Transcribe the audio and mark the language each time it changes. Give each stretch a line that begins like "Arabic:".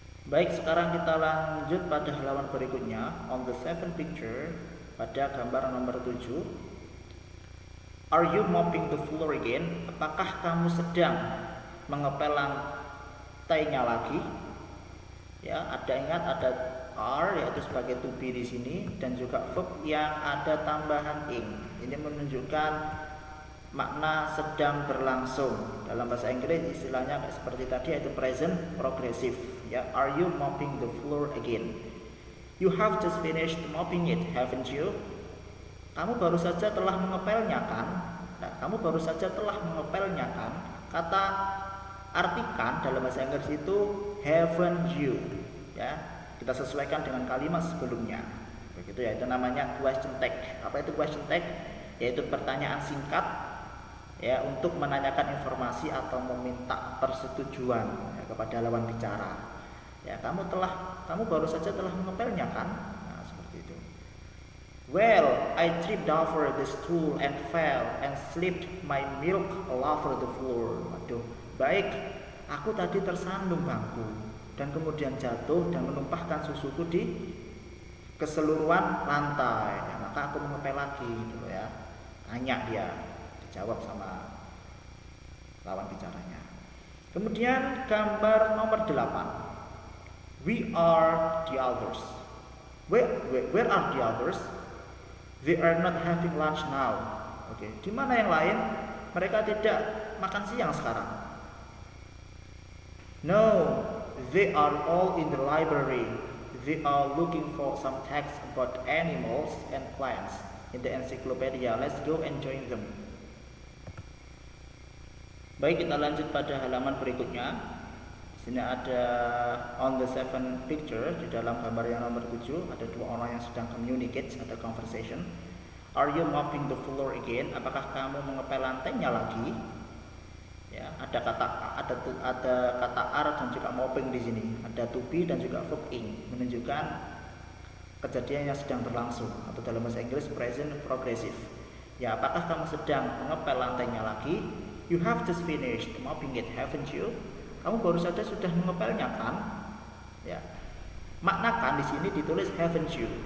Indonesian: Baik, sekarang kita lanjut pada halaman berikutnya.
English: On the seventh picture,
Indonesian: pada gambar nomor 7.
English: Are you mopping the floor again?
Indonesian: Apakah kamu sedang mengepel lantainya lagi? Ya, ingat ada are yaitu sebagai to be di sini dan juga verb yang ada tambahan ing. Ini menunjukkan makna sedang berlangsung. Dalam bahasa Inggris istilahnya seperti tadi yaitu present progressive.
English: Ya, are you mopping the floor again? You have just finished mopping it, haven't you?
Indonesian: Kamu baru saja telah mengepelnya kan? Nah, kamu baru saja telah mengepelnya kan? Kata artikan dalam bahasa Inggris itu
English: haven't you?
Indonesian: Ya, kita sesuaikan dengan kalimat sebelumnya. Begitu ya, itu namanya question tag. Apa itu question tag? Yaitu pertanyaan singkat ya untuk menanyakan informasi atau meminta persetujuan ya, kepada lawan bicara. Ya, kamu baru saja telah mengepelnya kan? Nah, seperti itu.
English: Well, I tripped over the stool and fell and slipped my milk all over the floor.
Indonesian: Waduh, baik, aku tadi tersandung bangku dan kemudian jatuh dan menumpahkan susuku di keseluruhan lantai. Ya, maka aku mengepel lagi gitu ya. Tanya dia, dijawab sama lawan bicaranya. Kemudian gambar nomor 8.
English: We are the others. Where are the others? They are not having lunch now.
Indonesian: Oke, di mana yang lain? Mereka tidak makan siang sekarang.
English: No, they are all in the library. They are looking for some text about animals and plants in the encyclopedia. Let's go and join them.
Indonesian: Baik, kita lanjut pada halaman berikutnya. Sini ada
English: on the seventh picture,
Indonesian: di dalam gambar yang nomor 7 ada dua orang yang sedang communicate atau conversation.
English: Are you mopping the floor again?
Indonesian: Apakah kamu mengepel lantainya lagi? Ya, ada kata are dan juga mopping di sini. Ada to be dan juga verb ing, menunjukkan kejadian yang sedang berlangsung atau dalam bahasa Inggris present progressive. Ya, apakah kamu sedang mengepel lantainya lagi?
English: You have just finished mopping it, haven't you?
Indonesian: Kamu baru saja sudah mengepelnya kan? Ya. Makna kan di sini ditulis
English: haven't you.